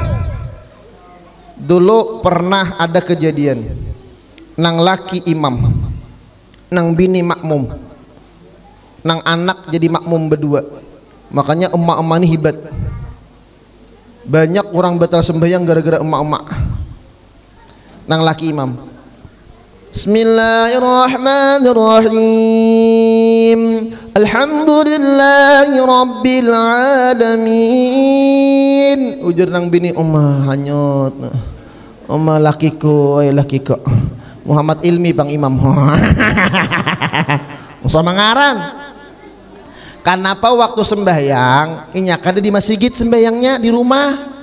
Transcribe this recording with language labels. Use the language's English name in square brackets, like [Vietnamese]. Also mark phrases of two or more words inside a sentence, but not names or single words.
[Banjar] Dulu pernah ada kejadian nang laki imam, nang bini makmum, nang anak jadi makmum berdua. Makanya emak-emak ini hebat. Banyak orang batal sembahyang gara-gara emak-emak nang laki imam. [Arabic] بسم الله الرحمن الرحيم. الحمد لله رب العالمين. [Banjar] Ujar nang bini, "Omah hanyut. Omah lakiku, ay lakiku. Muhammad Ilmi Bang Imam." Sama ngaran. Kenapa waktu sembahyang inya kada di masjid sembahyangnya di rumah?